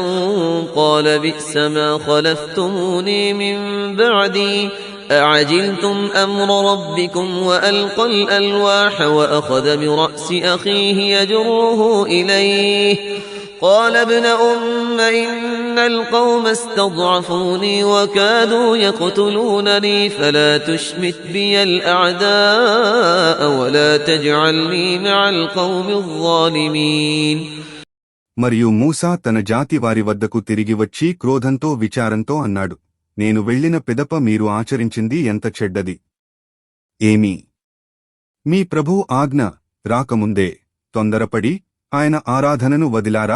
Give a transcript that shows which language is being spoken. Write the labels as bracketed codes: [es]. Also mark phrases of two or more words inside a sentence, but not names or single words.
[ar] قال بئس ما خلفتموني من بعدي أعجلتم أمر ربكم وألقى الألواح وأخذ برأس أخيه يجره إليه قال ابن أم إن القوم استضعفوني وكادوا يقتلونني فلا تشمت بي الأعداء ولا تجعلني مع القوم الظالمين. [te] మరియు మూసా తన జాతి వారి వద్దకు తిరిగి వచ్చి క్రోధంతో విచారంతో అన్నాడు, నేను వెళ్ళిన పిదప మీరు ఆచరించింది ఎంత చెడ్డది! ఏమీ మీ ప్రభువు ఆజ్ఞ రాకముందే తొందరపడి ఆయన ఆరాధనను వదిలారా?